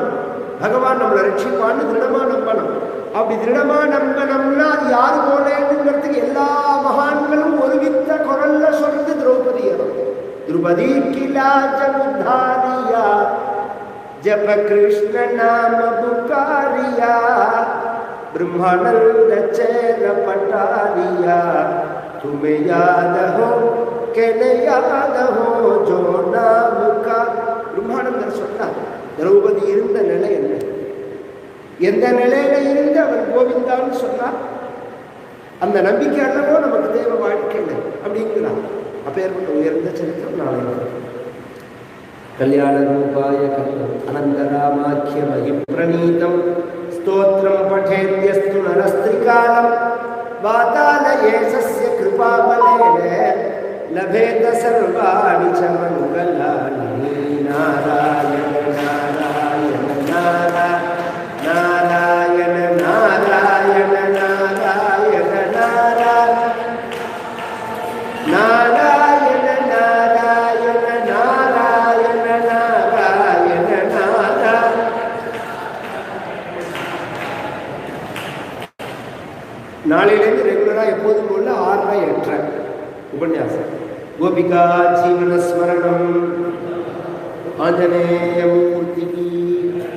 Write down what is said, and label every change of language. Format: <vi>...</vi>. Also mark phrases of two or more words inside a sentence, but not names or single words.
<ta>பகவான் நம்மளை ரட்சிப்பான்னு திருடமா நம்பணும். அப்படி திருடமா நம்பணும்னா அது யாரு போலேங்கிறதுக்கு எல்லா மகான்களும் ஒருமித்த குரல்ல சொல்றது திரௌபதியம்.</ta> <hi>द्रौपदी किला जमुदारिया जब कृष्ण नाम पुकारिया ब्रह्मानंद चैन पटारिया तुम्हें याद हो के न याद हो जो नाम का.</hi> <ta>பிரம்மானந்தர் சொன்னார் திரௌபதி இருந்த நிலை என்ன, எந்த நிலையில இருந்து அவன் கோவிந்தான்னு சொன்னார். அந்த நம்பிக்கை அல்லவோ நமக்கு தேவ வாழ்க்கை அப்படிங்கிறார். அப்பேற்பட்ட உயர்ந்த சரித்திரம் நாளை</ta> <sa>कल्याण रूपाय अनन्तरामाख्य महिम प्रणीतम् स्तोत्रं पठेद्यस्तु नरस्त्रिकालं वातालयेशस्य कृपाबलेन लभेत सर्वाणि च मङ्गलानि. नारायण नारायण नारायण नारायण नारायण नारायण नारायण नारायण नारायण नारायण नारायण.</sa> <ta>நாளையிலேருந்து ரெகுலராக எப்போதும் போல 6:30 உபன்யாசம். கோபிகா ஜீவன ஸ்மரணம். ஆஞ்சநேய மூர்த்திக்கு</ta>